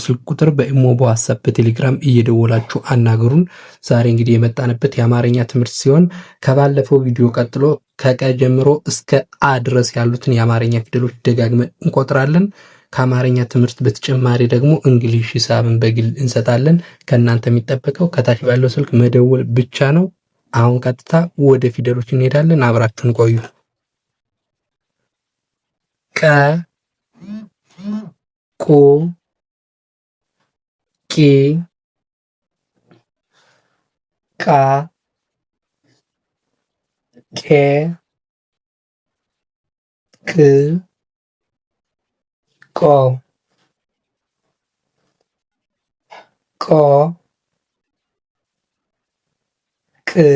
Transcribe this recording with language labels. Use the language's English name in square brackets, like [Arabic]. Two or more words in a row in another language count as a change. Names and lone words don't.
[Amharic] ስልክ ቁጥር በኢሞ፣ በዋትስአፕ፣ በቴሌግራም እየደወላችሁ አናገሩን። ዛሬ እንግዲህ የመጣንበት የአማርኛ ትምህርት ሲሆን ከባለፈው ቪዲዮ ቀጥሎ ከቀ ጀምሮ እስከ አ ድረስ ያሉትን የአማርኛ ፊደሎች ደጋግመን እንቆጥራለን። ከአማርኛ ትምህርት በተጨማሪ ደግሞ እንግሊሽ፣ ሂሳብን በግል እንሰጣለን። ከእናንተ የሚጠበቀው ከታች ባለው ስልክ መደወል ብቻ ነው። አሁን ቀጥታ ወደ ፊደሎች እንሄዳለን። አብራችሁን ቆዩ። ቀ ቁ ቂ ቃ ቄ ቅ ቆ ቆ ቅ